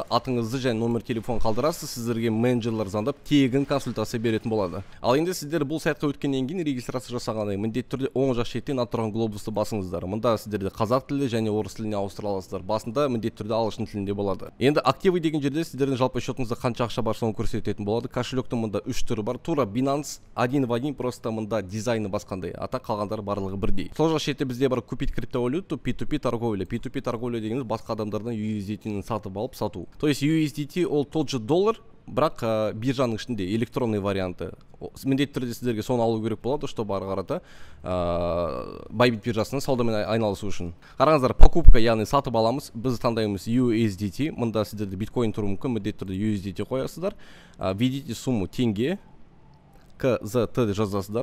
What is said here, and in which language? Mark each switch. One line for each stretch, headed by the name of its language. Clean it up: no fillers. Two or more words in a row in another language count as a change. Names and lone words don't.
Kazakh: Атыңызды және номер телефон қалдырасыз, сіздерге менеджерлер звондап тегін консультация беретін болады. Ал енді сіздер бұл сайтқа өткеннен кейін регистрация жасағанда міндетті түрде оң жақ шеттен отырған глобусты басыңыздар. Мұнда сіздерде қазақ тілі және орыс тіліне ауыстыра аласыздар. Басында міндетті түрде ағылшын тілінде болады. Енді активы деген жерде сіздердің жалпы счетыңызда қанша ақша бар соны көрсететін болады. Кошелектің мұнда 3 түрі бар. Тура Binance
Russian: один в один,
Kazakh: просто мұнда дизайны басқандай.
Russian: Ата қалғандар барлығы бірдей. Сол жақ шетте бізде бар купить криптовалюту, P2P торговля. P2P торговля
Kazakh: дегеніміз басқа адамдардан USDT-ні сатып алып сату.
Russian: То есть
Kazakh: USDT ол
Russian: тот же доллар,
Kazakh: бірақ биржаның ішінде электронный варианты. Міндетті түрде сіздерге соны алу керек болады, чтобы ары қарата Bybit биржасының саудамен айналысу үшін. Қараңыздар, покупка, яғни сатып аламыз. Біз таңдаймыз USDT. Мұнда сіздерде биткоин тұру мүмкін, міндетті түрде USDT қоясыздар.
Russian: Введите сумму
Kazakh: теңге, KZT жазасыздар.